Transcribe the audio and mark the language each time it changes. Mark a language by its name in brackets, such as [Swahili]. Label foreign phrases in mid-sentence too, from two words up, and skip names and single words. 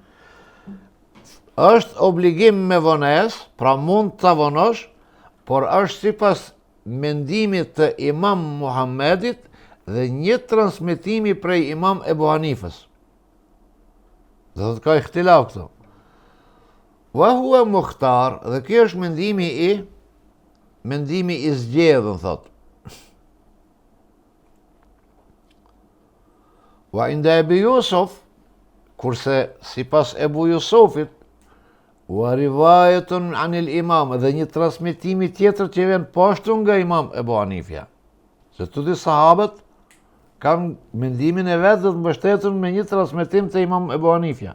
[Albanian] Është obligim me vonesë, pra mund ta vonosh, por është sipas mendimit të Imam Muhammedit dhe një transmetimi prej Imam Ebu Hanifës. Dhe thotë ka ikhtilaf këto. [Arabic] وهو المختار, [Albanian] dhe kjo është mendimi i zgjedhur, thotë. [Arabic] Wa inda Ebu Jusuf, [Albanian] kurse sipas Ebu Jusufit, [Arabic] ورواية عن الإمام, [Albanian] dhe një transmetimi tjetër që vjen poshtu nga Imam Ebu Hanifja. Se tuti sahabët kanë mendimin e vetë dhe të mbështetën me një transmetim të Imam Ebu Hanifja.